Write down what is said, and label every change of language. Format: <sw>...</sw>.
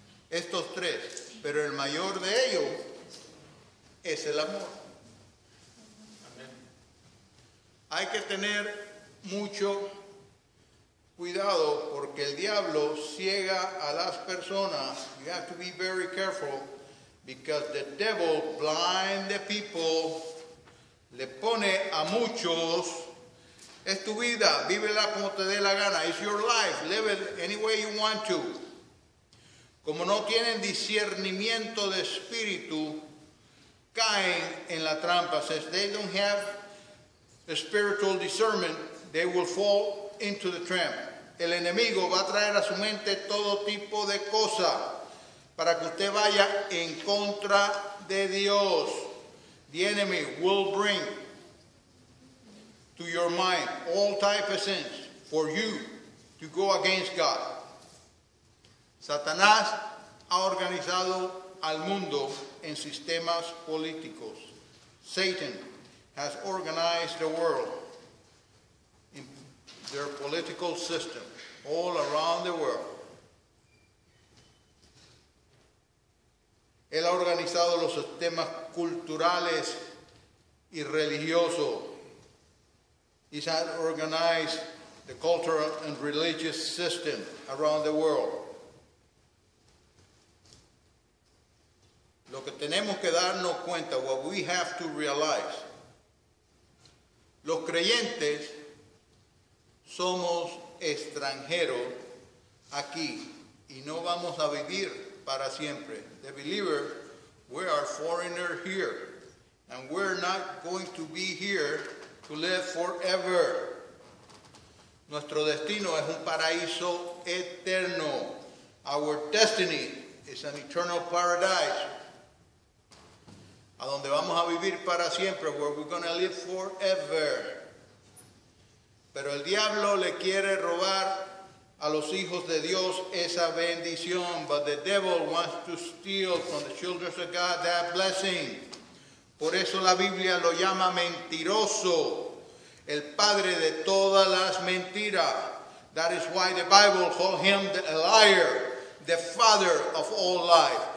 <es>Estos tres, pero el mayor de ellos es el amor. Amén. Hay que tener mucho cuidado porque el diablo ciega a las personas.</es> <en>You have to be very careful because the devil blinds the people.</en> <es>Le pone a muchos, es tu vida, vívela como te dé la gana.</es> <en>It's your life, live it any way you want to.</en> <es>Como no tienen discernimiento de espíritu, caen en la trampa.</es> <en>Since they don't have a spiritual discernment, they will fall into the trap.</en> <es>El enemigo va a traer a su mente todo tipo de cosas para que usted vaya en contra de Dios.</es> <en>The enemy will bring to your mind all type of sins for you to go against God.</en> <es>Satanás ha organizado al mundo en sistemas políticos.</es> <en>Satan has organized the world in their political system all around the world.</en> <es>Él ha organizado los sistemas culturales y religiosos.</es> <en>He has organized the cultural and religious system around the world.</en> <es>Lo que tenemos que darnos cuenta,</es> <en>what we have to realize,</en> <es>los creyentes somos extranjeros aquí y no vamos a vivir para siempre.</es> <en>The believer, we are foreigners here, and we're not going to be here to live forever.</en> <es>Nuestro destino es un paraíso eterno.</es> <en>Our destiny is an eternal paradise.</en> <es>A donde vamos a vivir para siempre,</es> <en>where we're going to live forever.</en> <es>Pero el diablo le quiere robar a los hijos de Dios esa bendición,</es> <en>but the devil wants to steal from the children of God that blessing.</en> <es>Por eso la Biblia lo llama mentiroso, el padre de todas las mentiras.</es> <en>That is why the Bible calls him a liar, the father of all lies.</en>